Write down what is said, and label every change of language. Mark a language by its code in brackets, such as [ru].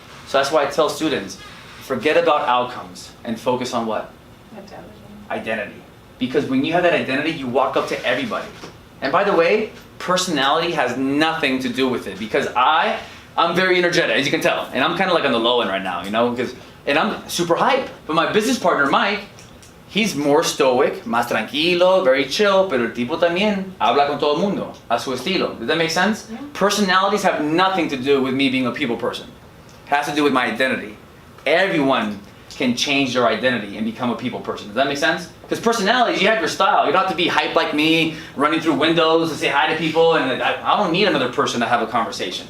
[en] So that's why I tell students, forget about outcomes and focus on what? Identity. Because when you have that identity, you walk up to everybody. And by the way, personality has nothing to do with it, because I'm very energetic, as you can tell. And I'm kind of like on the low end right now, you know, and I'm super hype. But my business partner, Mike, he's more stoic, [es] más tranquilo, [en] very chill, [es] pero el tipo también habla con todo el mundo, a su estilo. [en] Does that make sense? Yeah. Personalities have nothing to do with me being a people person. It has to do with my identity. Everyone can change their identity and become a people person. Does that make sense? Because personalities, you have your style. You don't have to be hype like me, running through windows to say hi to people, and I don't need another person to have a conversation.